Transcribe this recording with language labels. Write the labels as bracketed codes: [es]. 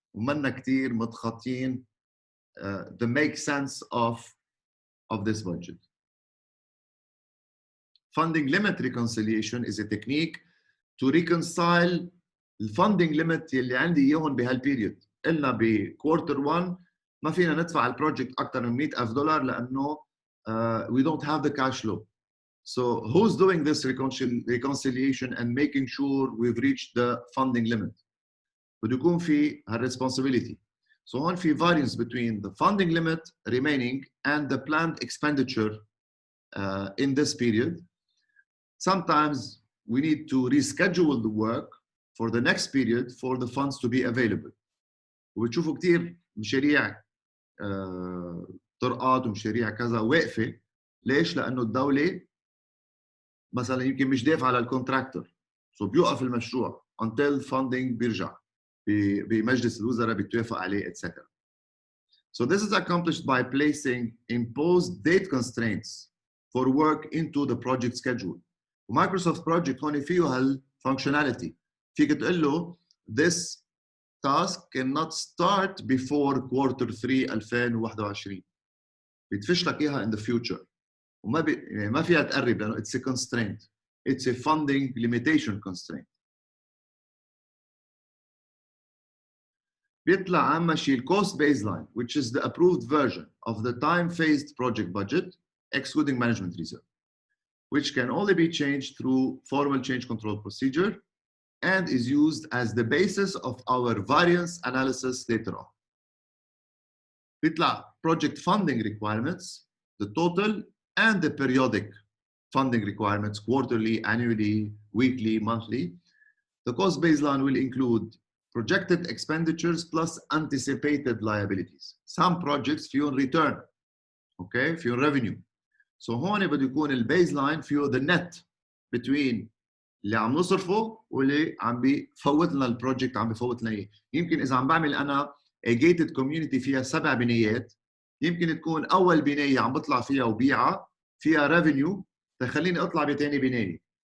[ar] ومنا كتير متخطين [en] the make sense of this budget. Funding limit reconciliation is a technique to reconcile the funding limit [ar] اللي عندي اياهم بهالبيريود. قلنا بكوارتر 1 ما فينا ندفع البروجكت اكثر من $100,000 لانه [en] we don't have the cash flow. So who's doing this reconciliation and making sure we've reached the funding limit? [ar] بده يكون في responsibility. [en] So هون في variance between the funding limit remaining and the planned expenditure in this period. Sometimes we need to reschedule the work for the next period for the funds to be available. [ar] وبتشوفوا كتير مشاريع طرقات ومشاريع كذا واقفة. ليش؟ لأنه الدولة مثلا يمكن مش دافعة للكونتراكتور. So بيوقف المشروع [en] until funding [ar] بيرجع. بمجلس الوزراء بيتوافق عليه etc. [en] So this is accomplished by placing imposed date constraints for work into the project schedule. Microsoft project [ar] هون فيه هالfunctionality. فيك تقول له [en] this task cannot start before quarter 3 2021. [ar] بيدفش لك اياها in the future. وما يعني ما فيها تقرب لانه [en] it's a constraint. It's a funding limitation constraint. [ar] بيطلع عامة شيء [en] cost baseline, which is the approved version of the time-phased project budget, excluding management reserve, which can only be changed through formal change control procedure and is used as the basis of our variance analysis later on. بيطلع project funding requirements, the total and the periodic funding requirements, quarterly, annually, weekly, monthly. The cost baseline will include projected expenditures plus anticipated liabilities. Some projects فيهم return, okay, فيهم revenue. [ar] So هون بده يكون البيزلاين فيه [en] the net between [ar] اللي عم نصرفه واللي عم بفوت لنا البروجكت عم بفوت لنا اياه. يمكن اذا عم بعمل انا [en] a gated community [ar] فيها 7 بنايات، يمكن تكون اول بنايه عم بطلع فيها وبيعها فيها revenue تخليني اطلع بثاني بنايه.